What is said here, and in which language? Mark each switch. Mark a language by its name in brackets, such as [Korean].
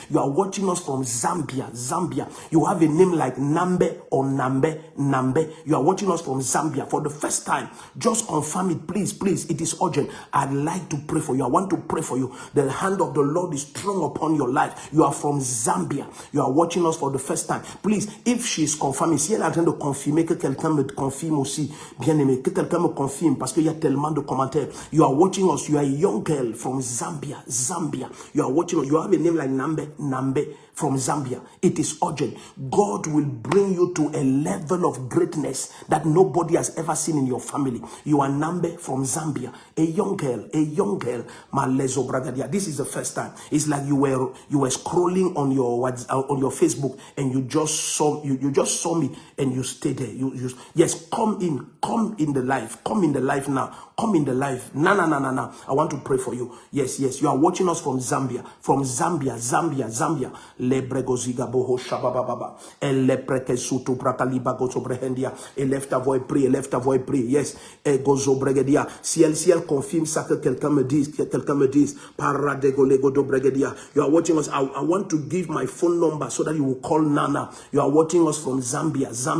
[English] You are watching us from Zambia. You have a name like Nambe or Nambe. You are watching us from Zambia for the first time. Just confirm it, please. It is urgent. I'd like to pray for you. I want to pray for you. The hand of the Lord is strong upon your life. You are from Zambia. You are watching us for the first time. Please, if she is confirming, [French] si elle est en train de confirmer, que quelqu'un me confirme aussi, bien aimé, que quelqu'un me confirme, parce qu'il y a tellement de commentaires. [English] You are watching us. You are a young girl from Zambia. You are watching us. You have a name like Nambe from Zambia. It is urgent. God will bring you to a level of greatness that nobody has ever seen in your family. You are Nambe from Zambia. A young girl. Malezo Bragadia. This is the first time. It's like you were scrolling on your Facebook and you just saw me and you stayed there. Yes, come in the life. Come in the life now. Come in the life. No. I want to pray for you. Yes. You are watching us from Zambia. Zambia. Lebregoziga boho shabababa. Elepreke sutu prakaliba gosobrehendia. [French] Élève ta voix et prie. [English] Yes. Egozobregedia. [French] Si elle confirme ça que quelqu'un me dise. Paradegolego dobregedia. [English] You are watching us. I want to give my phone number so that you will call Nana. You are watching us from Zambia.